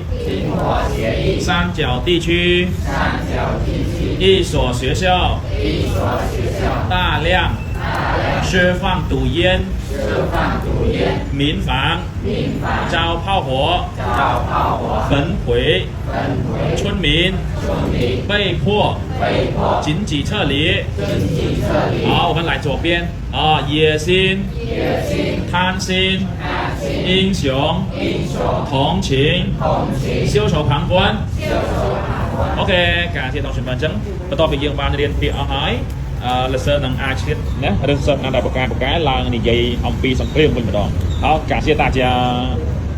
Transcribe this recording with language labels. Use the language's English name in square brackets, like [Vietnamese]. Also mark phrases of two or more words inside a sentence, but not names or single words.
[Chinese] 三角地区一所学校大量释放毒烟，民房遭炮火焚毁，村民被迫紧急撤离。好，我们来左边啊，野心、贪心、英雄、同情、袖手旁观。 [Khmer] OK ការជាដល់ចំណុចអញ្ចឹងបន្ទាប់ពីយើងបានរៀនពាក្យអស់ហើយលើសើនឹងអាចទៀតណាឬសិស្សណាដែលបកកែឡើងនិយាយអំពីសង្គ្រាមវិញម្ដង [Chinese] 好感谢大家